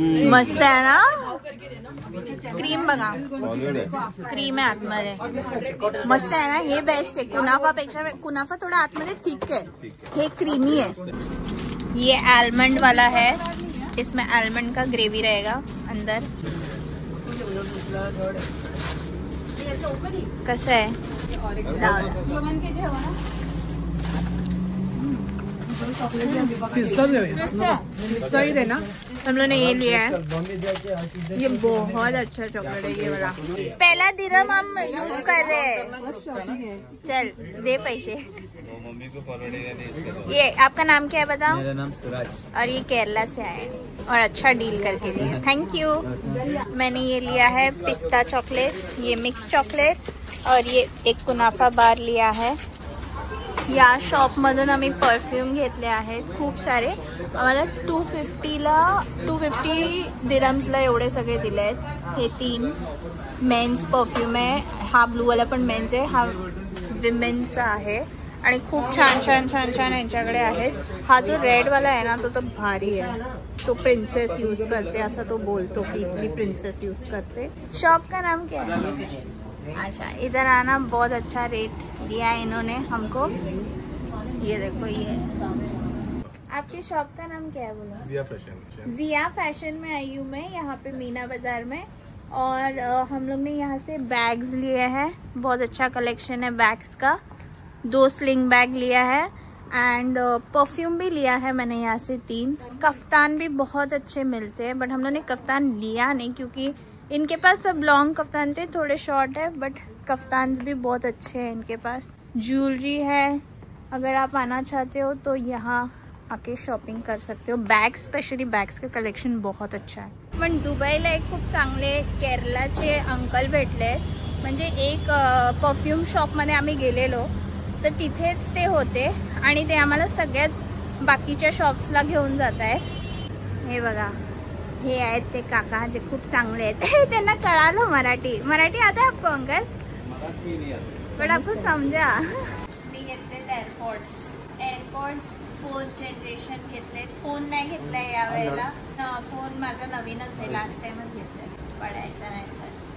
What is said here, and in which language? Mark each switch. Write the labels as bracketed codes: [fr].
[mr] मस्त आहे ना, क्रीम बघा, क्रीम आहे आतमध्ये, मस्त आहे ना। हे बेस्ट आहे कुनाफा पेक्षा। [hi] कुनाफा थोड़ा आतमध्ये थिक है, हे क्रीमी है। ये आलमंड वाला है, इसमें आलमंड का ग्रेवी रहेगा अंदर। [mr] कसं आहे? [hi] पिस्ता ही देना। हम लोग ने ये लिया है, ये बहुत अच्छा चॉकलेट है ये वाला। पहला दिरम हम यूज कर रहे हैं। चल दे पैसे। ये आपका नाम क्या है बताओ? मेरा नाम सुराज। और ये केरला से आए और अच्छा डील करके दिया, थैंक यू। मैंने ये लिया है पिस्ता चॉकलेट्स, ये मिक्स चॉकलेट और ये एक कुनाफा बार लिया है। [mr] या शॉपमधून आम्ही परफ्यूम घेतले आहेत खूप सारे। आम्हाला 250 दिरम्सला एवढे सगळे दिले आहेत। हे 3 मेन्स परफ्यूम आहे, हा ब्लू वाला पण मेन्स आहे, हा विमेनचा आहे आणि खूप छान छान छान छान यांच्याकडे आहेत। हा जो रेड वाला आहे ना तो भारी आहे। [hi] तो प्रिंसेस यूज करते, ऐसा तो बोलतो कि इटली प्रिंसेस यूज करते। शॉप का नाम क्या है? अच्छा, इधर आना, बहुत अच्छा रेट दिया है इन्होंने हमको। ये देखो, ये आपकी शॉप का नाम क्या है? बोलो। जिया फैशन। जिया फैशन में आई हूँ मैं, यहाँ पे मीना बाजार में। और हम लोग ने यहाँ से बैग्स लिए हैं, बहुत अच्छा कलेक्शन है बैग्स का। 2 स्लिंग बैग लिया है एंड परफ्यूम भी लिया है मैंने यहाँ से 3। कफ्तान भी बहुत अच्छे मिलते हैं, बट हम लोगों ने कफ्तान लिया नहीं क्योंकि इनके पास सब लॉन्ग कफ्तान थे, थोड़े शॉर्ट है, बट कफ्तान भी बहुत अच्छे हैं इनके पास। ज्वेलरी है, अगर आप आना चाहते हो तो यहाँ आके शॉपिंग कर सकते हो। बैग्स, स्पेशली बैग्स का कलेक्शन बहुत अच्छा आहे। [mr] पण दुबईला एक खूप चांगले केरलाचे अंकल भेटले, म्हणजे एक परफ्यूम शॉपमध्ये आम्ही गेलेलो तर तिथेच ते होते आणि ते आम्हाला सगळ्यात बाकीच्या शॉप्सला घेऊन जात आहेत। हे बघा, हे आहेत ते काका जे खूप चांगले आहेत। त्यांना कळालं मराठी। [hi] मराठी आता है आपको अंकल? मराठी नहीं आता, पण आपको समजा। [mr] मी घेतले एअरपॉड्स 4th जनरेशन घेतले। फोन नाही घेतलाय या वेळेला, फोन माझा नवीनच आहे, लास्ट टाइमच घेतलाय, पडायचा नाही तर।